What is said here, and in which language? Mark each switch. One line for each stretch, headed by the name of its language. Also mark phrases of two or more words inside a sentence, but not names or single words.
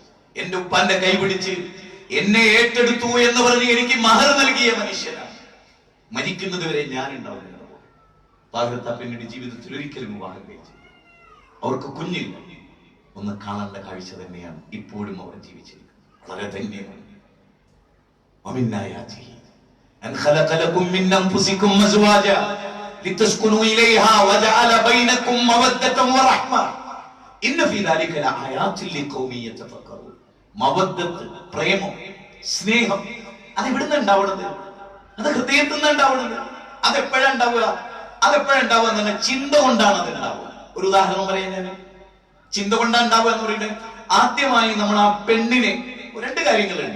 Malayalam: എന്റെ ഉപ്പാന്റെ കൈപിടിച്ച് എന്നെ ഏറ്റെടുത്തു എന്ന് പറഞ്ഞ് എനിക്ക് മഹർ നൽകിയ മനുഷ്യനാണ്. മരിക്കുന്നത് വരെ ഞാൻ ഉണ്ടാവുന്നില്ല. താഹിറത്ത പിന്നീട് ജീവിതത്തിൽ ഒരിക്കലും വിവാഹം കഴിച്ചു. അവർക്ക് കുഞ്ഞില്ല. ഒന്ന് കാണേണ്ട കാഴ്ച തന്നെയാണ്. ഇപ്പോഴും അവർ ജീവിച്ചിരിക്കുന്നത്. വളരെ ധന്യമാണ്.
Arabic: أن خلق لكم من أنفسكم أزواجا لتسكنوا إليها وجعل بينكم مودة ورحمة إن في ذلك لآيات لقوم يتفكرون.
Malayalam: മവദ്ദത്ത്, പ്രേമം, സ്നേഹം അത് എവിടുന്ന് ഉണ്ടാവുന്നത്? അത് ഹൃദയത്തിൽ നിന്ന് ഉണ്ടാവുന്നത്. അതെപ്പോഴുണ്ടാവുക എന്ന് ചിന്ത കൊണ്ടാണ് അത് ഉണ്ടാവുക. ഒരു ഉദാഹരണം പറയാൻ ഞാൻ, ചിന്ത കൊണ്ടാണ് ഉണ്ടാവുക എന്ന് പറയുന്നത്, ആദ്യമായി നമ്മൾ ആ പെണ്ണിനെ 2 കാര്യങ്ങളുണ്ട്.